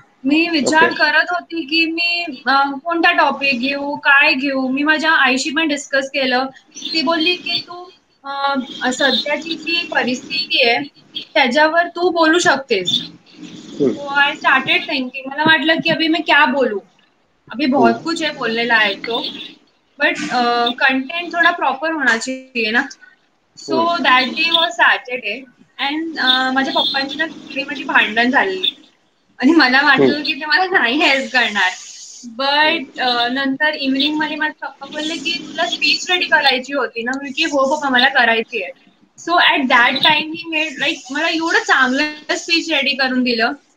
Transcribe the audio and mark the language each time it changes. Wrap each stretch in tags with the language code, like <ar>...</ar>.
<mr>मी विचार करत होती की मी कोणता टॉपिक घेऊ, काय घेऊ. मी माझ्या आईशी पण डिस्कस केलं. ती बोलली की तू सध्याची जी परिस्थिती आहे त्याच्यावर तू बोलू शकतेस.</mr> <en>So I started thinking.</en> <mr>मला वाटलं की</mr> <hi>अभी मैं क्या बोलूं, अभी बहुत कुछ है बोलने लायक तो, बट कंटेंट थोड़ा प्रॉपर होना चाहिए ना.</hi> <en>so that day was Saturday</en> <mr>and माझ्या पप्पांची ना मध्ये भांडण झालेली आणि मला वाटलं की ते मला नाही हेल्प करणार. बट नंतर इव्हिनिंग मध्ये माझे पप्पा बोलले की तुला स्पीच रेडी करायची होती ना. मी की हो पप्पा मला करायची आहे.</mr> <en>so at that time he made like</en> <mr>मला एवढं चांगलं स्पीच रेडी करून दिलं.</mr>